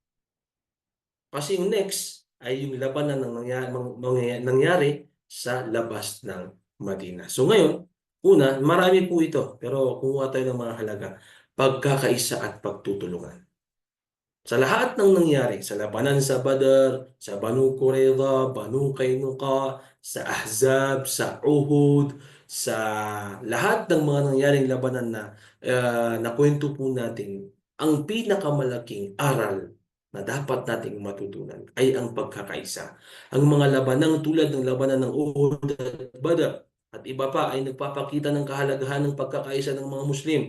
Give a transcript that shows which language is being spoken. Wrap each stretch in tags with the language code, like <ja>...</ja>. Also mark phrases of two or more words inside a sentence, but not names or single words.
<tl>Kasi yung next ay yung labanan ng nangyari sa labas ng Madina. So ngayon, una, marami po ito, pero kumuha tayo ng mga halaga. Pagkakaisa at pagtutulungan. Sa lahat ng nangyari, sa labanan sa Badr, sa Banu Qurayza, Banu Qaynuqa, sa Ahzab, sa Uhud, sa lahat ng mga nangyaring labanan na nakwento po natin, ang pinakamalaking aral na dapat nating matutunan ay ang pagkakaisa. Ang mga labanang tulad ng labanan ng Uhud at Badr at iba pa ay nagpapakita ng kahalagahan ng pagkakaisa ng mga Muslim.</tl>